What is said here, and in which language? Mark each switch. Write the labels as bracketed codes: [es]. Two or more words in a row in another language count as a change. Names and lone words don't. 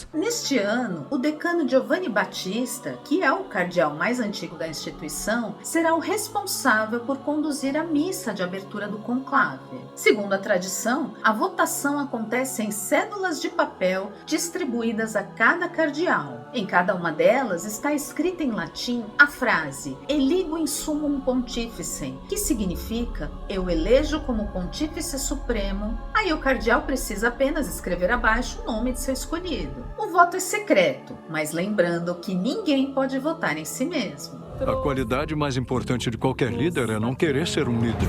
[pt] Neste ano, o decano Giovanni Battista, que é o cardeal mais antigo da instituição, será o responsável por conduzir a missa de abertura do conclave. Segundo a tradição, a votação acontece em cédulas de papel distribuídas a cada cardeal. Em cada uma delas está escrita em latim a frase [la] "Eligo in summum pontificem", [pt] que significa "eu elejo como pontífice supremo". Aí o cardeal precisa apenas escrever abaixo o nome de seu escolhido. O voto é secreto, mas lembrando que ninguém pode votar em si mesmo. A qualidade mais importante de qualquer líder é não querer ser um líder.